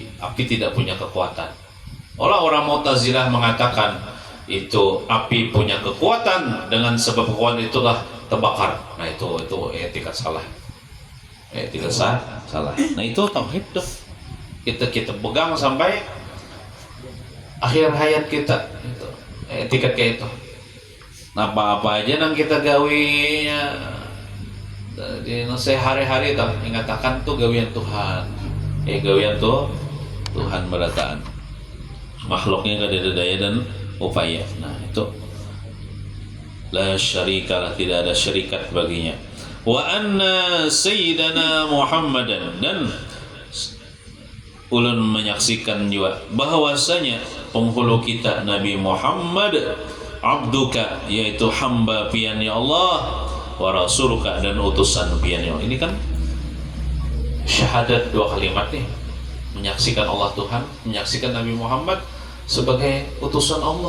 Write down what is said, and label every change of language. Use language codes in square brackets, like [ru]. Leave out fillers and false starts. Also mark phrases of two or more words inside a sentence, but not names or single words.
[id] Api tidak punya kekuatan. Orang Mu'tazilah mengatakan itu api punya kekuatan, dengan sebab kekuatan itulah terbakar. Nah, itu etika salah. Etika salah. Nah, itu tauhid tuh. Kita pegang sampai akhir hayat kita. [bjn] Itu etika kayak itu. Nah, apa aja yang kita gawinya di sehari-hari tuh, ingatakan tuh gawian Tuhan. Gawian tuh Tuhan berataan. [id] Makhluknya gak ada daya dan upaya. Nah, itu [ar] la syarikalah, [id] tidak ada syarikat baginya. [ar] Wa anna sayyidana Muhammadan, [id] dan ulun menyaksikan juga bahwasanya penghulu kita Nabi Muhammad abduka, yaitu hamba pian [ar] ya Allah, wa rasuluka, [id] dan utusan pian [ar] ya Allah. [id] Ini kan syahadat, dua kalimat nih, menyaksikan Allah Tuhan, menyaksikan Nabi Muhammad sebagai utusan Allah.